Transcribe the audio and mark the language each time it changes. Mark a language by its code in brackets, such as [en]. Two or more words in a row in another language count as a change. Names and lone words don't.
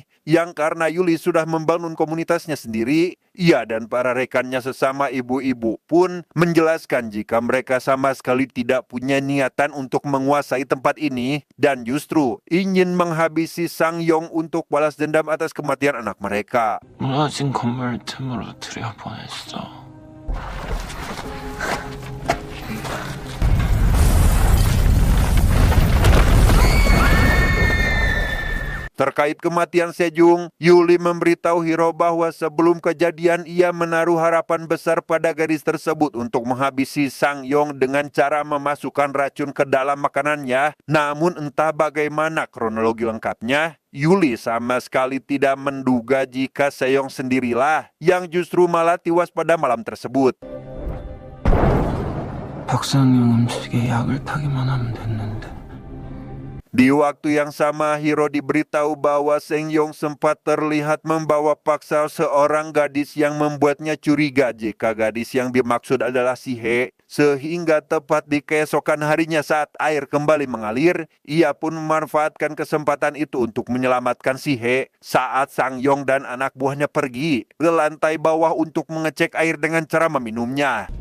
[id] Yang karena Yuli sudah membangun komunitasnya sendiri, ia dan para rekannya sesama ibu-ibu pun menjelaskan jika mereka sama sekali tidak punya niatan untuk menguasai tempat ini dan justru ingin menghabisi Sangyong untuk balas dendam atas kematian anak mereka. [ko] 무너진 건물 틈으로 들여보냈어. [id] Terkait kematian Sejong, Yuli memberitahu Hiro bahwa sebelum kejadian ia menaruh harapan besar pada gadis tersebut untuk menghabisi Sangyong dengan cara memasukkan racun ke dalam makanannya. Namun entah bagaimana kronologi lengkapnya, Yuli sama sekali tidak menduga jika Sejong sendirilah yang justru malah tewas pada malam tersebut. [ko] 박상용 음식에 약을 타기만 하면 됐는데. [id] Di waktu yang sama, Hiro diberitahu bahwa Sangyong sempat terlihat membawa paksa seorang gadis yang membuatnya curiga jika gadis yang dimaksud adalah Shihe. Sehingga tepat di keesokan harinya saat air kembali mengalir, ia pun memanfaatkan kesempatan itu untuk menyelamatkan Shihe saat Sangyong dan anak buahnya pergi ke lantai bawah untuk mengecek air dengan cara meminumnya.